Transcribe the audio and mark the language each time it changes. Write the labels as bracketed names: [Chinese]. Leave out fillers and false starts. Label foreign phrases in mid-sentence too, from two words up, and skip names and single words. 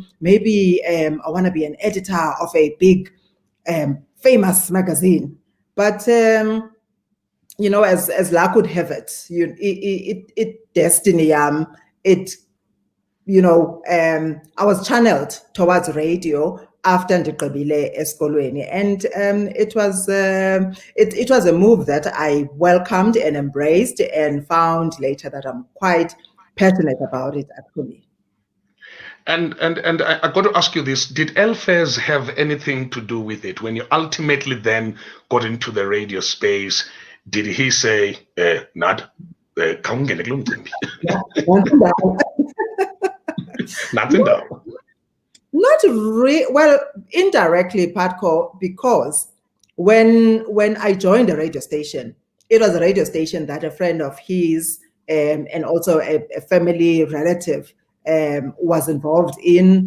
[English] Maybe I want to be an editor of a big, famous magazine. But, as luck would have it, it destiny, I was channeled towards radio after [Xhosa] ndiqibile esikolweni, [English] and it was a move that I welcomed and embraced, and found later that I'm quite passionate about it, actually. And I got to ask you this: did Elfez have anything to do with it when you ultimately then got into the radio space? Did he say, "Nad, [Xhosa] kaungene kulo mcimbi"? [English] Nothing down. Not well, indirectly, Patco, because when I joined the radio station, it was a radio station that a friend of his and also a family relative was involved in.